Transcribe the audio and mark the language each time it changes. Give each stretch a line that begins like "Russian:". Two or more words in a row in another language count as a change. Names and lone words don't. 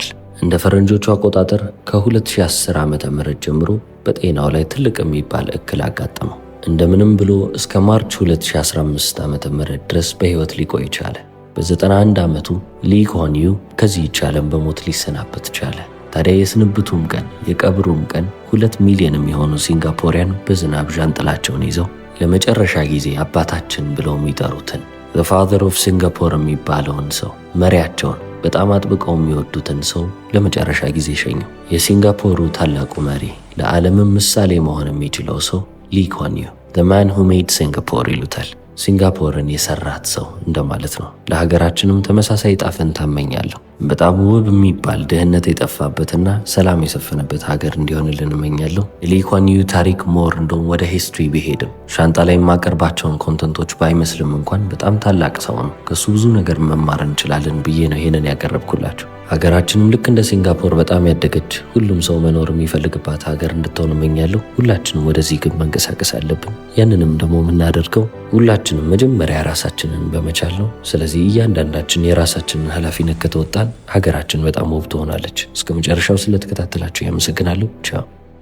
Amharic: እንደ ፈረንጆቹ አቆጣጠር ከ2010 ዓመተ ምህረት ጀምሮ በጤናው ላይ ትልቅ የሚባል እክል አጋጠመው። እንደምንም ብሎ እስከ ማርች 2015 ዓመተ ምህረት ድረስ በህይወት ሊቆይ ቻለ። በ91 ዓመቱ ሊ ኩዋን ዩ ከዚህች ዓለም በሞት ሊሰናበት ቻለ። ታዲያ የስንብቱም ቀን የቀብሩም ቀን 2 ሚሊዮን የሚሆኑ ሲንጋፖሪያን በዝናብ ዣንጥላቸውን ይዘው ለመጨረሻ ጊዜ አባታችን ብለው የሚጠሩትን
English: the father of Singapore
Amharic: የሚባለውን ሰው መሪያቸውን በጣም አጥብቀው የሚወዱትን ሰው ለመጨረሻ ጊዜ ሸኘው። የሲንጋፖሩ ታላቁ መሪ፣ ለዓለምም ምሳሌ መሆን የሚችለው ሰው ሊ ኩዋን ዩ
English: the man who made Singapore
Amharic: ይሉታል። ሲንጋፖርን የሰራት ሰው እንደማለት ነው። ለሀገራችንም ተመሳሳይ ዕጣ ፈንታ እመኛለሁ። በጣም ውብ የሚባል ድህነት የጠፋበትና ሰላም የሰፈነበት ሀገር እንዲሆንልን እመኛለሁ። ሊ ኩዋን ዩ ታሪክ ሞር እንደውም ወደ ሂስትሪ ቢሄድም ሻንጣ ላይ የማቀርባቸውን ኮንተንቶች ባይመስልም እንኳን በጣም ታላቅ ሰው ነው። ከሱ ብዙ ነገር መማር እንችላለን ብዬ ነው ይሄንን ያቀረብኩላቸው። ሀገራችንም ልክ እንደ ሲንጋፖር በጣም ያደገች ሁሉም ሰው መኖር የሚፈልግባት ሀገር እንድትሆን እመኛለሁ። ሁላችንም ወደዚህ ግብ መንቀሳቀስ አለብን። ያንንም ደግሞ የምናደርገው ሁላችንም መጀመሪያ ራሳችንን በመቻል ነው። ስለዚህ እያንዳንዳችን የራሳችንን ኃላፊነት ከተወጣን ሀገራችን በጣም ውብ ትሆናለች። እስከ መጨረሻው ስለተከታተላችሁ ያመሰግናለሁ። ቻው።